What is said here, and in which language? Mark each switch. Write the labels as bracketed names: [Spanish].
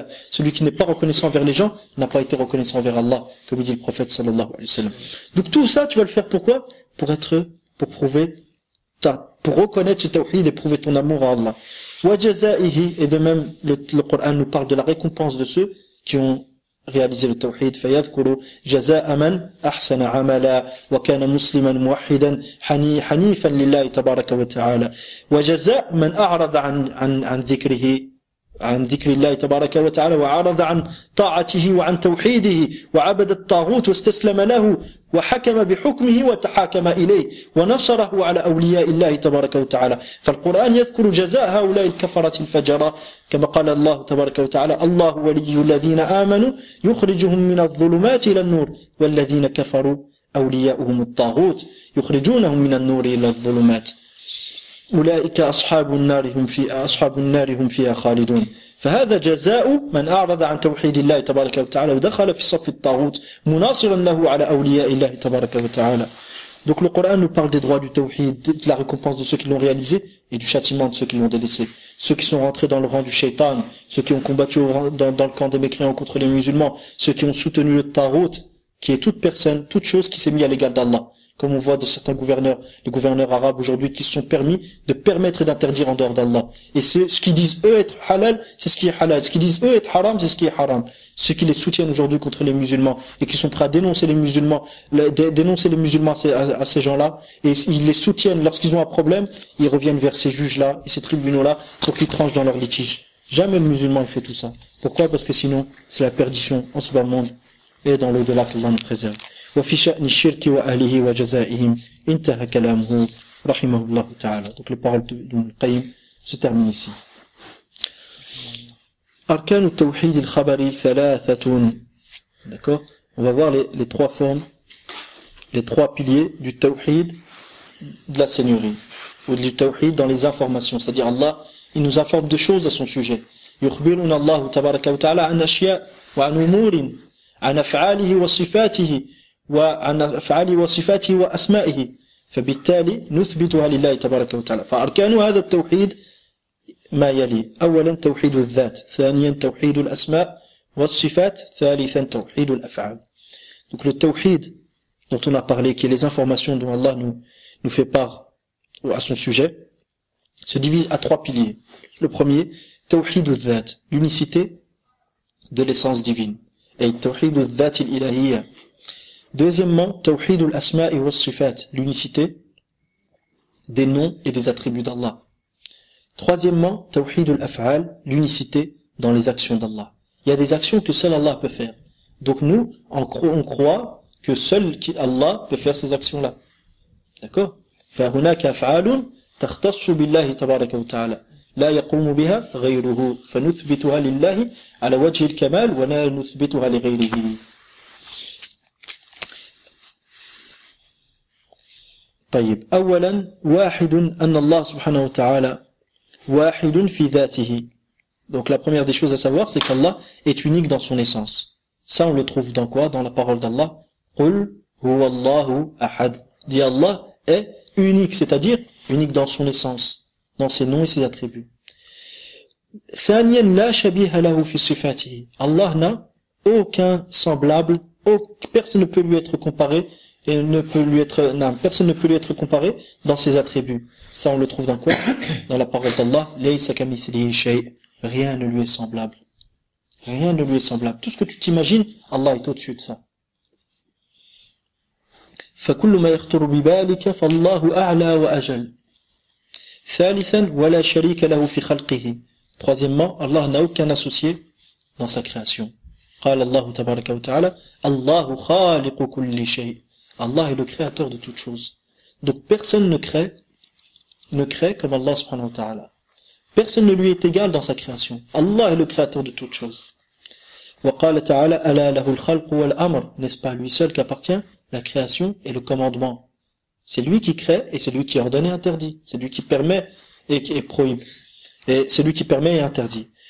[French] Celui qui n'est pas reconnaissant envers les gens n'a pas été reconnaissant envers Allah, comme dit le prophète sallallahu alayhi wa sallam. Donc tout ça, tu vas le faire pourquoi? Pour reconnaître ce tawhid et prouver ton amour à Allah. Et de même, le Coran nous parle de la récompense de ceux qui ont réaliser le tawhid, [Arabic] فيذكر جزاء من أحسن عملا وكان مسلما موحدا حنيفا لله تبارك وتعالى وجزاء من أعرض عن ذكره عن ذكر الله تبارك وتعالى وعرض عن طاعته وعن توحيده وعبد الطاغوت واستسلم له وحكم بحكمه وتحاكم إليه ونصره على أولياء الله تبارك وتعالى. فالقرآن يذكر جزاء هؤلاء الكفرة الفجرة كما قال الله تبارك وتعالى الله ولي الذين آمنوا يخرجهم من الظلمات إلى النور والذين كفروا أولياؤهم الطاغوت يخرجونهم من النور إلى الظلمات أولئك أصحاب النار هم فيها خالدون. فهذا جزاء من أعرض عن توحيد الله تبارك وتعالى ودخل في صف الطاغوت مناصرا له على أولياء الله تبارك وتعالى. [French] Donc le Coran nous parle des droits du tawhid, de la récompense de ceux qui l'ont réalisé et du châtiment de ceux qui l'ont délaissé. Ceux qui sont rentrés dans le rang du shaitan, ceux qui ont combattu dans le camp des mécréants contre les musulmans, ceux qui ont soutenu le tarout, qui est toute personne, toute chose qui s'est mise à l'égal d'Allah. Comme on voit de certains gouverneurs, les gouverneurs arabes aujourd'hui qui se sont permis de permettre et d'interdire en dehors d'Allah. Et ce qu'ils disent eux être halal, c'est ce qui est halal. Ce qu'ils disent eux être haram, c'est ce qui est haram. Ceux qui les soutiennent aujourd'hui contre les musulmans et qui sont prêts à dénoncer les musulmans, à ces gens-là, et ils les soutiennent lorsqu'ils ont un problème, ils reviennent vers ces juges-là et ces tribunaux-là pour qu'ils tranchent dans leur litige. Jamais le musulman il fait tout ça. Pourquoi? Parce que sinon, c'est la perdition en ce bas monde et dans l'au-delà qu'Allah nous préserve. [Arabic] وفي شأن الشرك وأهله وجزائهم انتهى كلامه رحمه الله تعالى. [French] Donc les paroles d'Ibn Qayyim se terminent ici. [Arabic] أركان التوحيد الخبري ثلاثة. [French] D'accord? On va voir les trois formes, les trois piliers du tawhid de la seigneurie ou du tawhid dans les informations. C'est-à-dire Allah, il nous informe de choses à son sujet. [Arabic] يخبرنا الله تبارك وتعالى عن أشياء وعن أمور عن أفعاله وصفاته وعن أفعاله وصفاته وأسمائه فبالتالي نثبتها لله تبارك وتعالى. فأركان هذا التوحيد ما يلي: أولا توحيد الذات، ثانيا توحيد الأسماء والصفات، ثالثا توحيد الأفعال. [French] Donc le tawhid dont on a parlé, qui est les informations dont Allah nous fait part à son sujet, se divise à trois piliers. Le premier, [Arabic] توحيد الذات, [French] l'unicité de l'essence divine, et [Arabic] توحيد الذات الإلهية. [French] Deuxièmement, [Arabic] توحيد الأسماء والصفات, [French] l'unicité des noms et des attributs d'Allah. Troisièmement, [Arabic] توحيد الأفعال, [French] l'unicité dans les actions d'Allah. Il y a des actions que seul Allah peut faire. Donc nous, on croit que seul Allah peut faire ces actions-là. D'accord? [Arabic] فهناك أفعال تختص بالله تبارك وتعالى لا يقوم بها غيره فنثبتها لله على وجه الكمال ولا نثبتها لغيره. طيب أولا واحد أن الله سبحانه وتعالى واحد في ذاته. [French] Donc la première des choses à savoir, c'est qu'Allah est unique dans son essence. Ça on le trouve dans quoi? Dans la parole d'Allah. [Arabic] قُلْ هُوَ اللَّهُ أَحَدٌ. [French] Dit Allah est unique, c'est-à-dire unique dans son essence, dans ses noms et ses attributs. [Arabic] ثانيا لا شبيه له في صفاته. [French] Allah n'a aucun semblable, personne ne peut lui être comparé et personne ne peut lui être comparé dans ses attributs. Ça on le trouve dans quoi? Dans la parole d'Allah. [Arabic] لَيْسَ كَمِثْلِهِ شَيْءٌ. [French] Rien ne lui est semblable. Rien ne lui est semblable. Tout ce que tu t'imagines, Allah est au-dessus de ça. [Arabic] فكل ما يخطر ببالك فالله أعلى وأجل. ثالثا ولا شريك له في خلقه. [French] Troisièmement, Allah n'a aucun associé dans sa création. [Arabic] قال الله تبارك وتعالى الله خالق كل شيء. [French] Allah est le créateur de toutes choses. Donc personne ne crée comme Allah subhanahu wa ta'ala. Personne ne lui est égal dans sa création. Allah est le créateur de toutes choses. [Arabic] وقال تعالى ألا له الخلق والأمر. [French] N'est-ce pas lui seul qu'appartient la création et le commandement? C'est lui qui crée et c'est lui qui ordonne et interdit. C'est lui qui permet et prohibe. Et c'est lui qui permet et interdit.